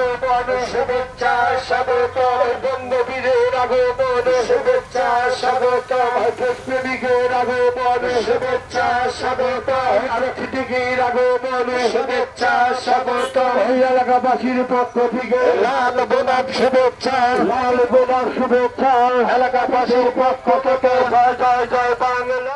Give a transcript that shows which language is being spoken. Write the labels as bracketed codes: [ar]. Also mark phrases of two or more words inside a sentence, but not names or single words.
[bn] আগমন শুভেচ্ছা স্বাগতম বঙ্গবীরের আগমন শুভেচ্ছা স্বাগতম দেশপ্রেমিকের আগমন শুভেচ্ছা স্বাগতম আরক্ষীর আগমন শুভেচ্ছা স্বাগতম এলাকাবাসীর পক্ষ থেকে লাল গোলাপ শুভেচ্ছা এলাকাবাসীর পক্ষ থেকে জয় জয় জয় বাংলা।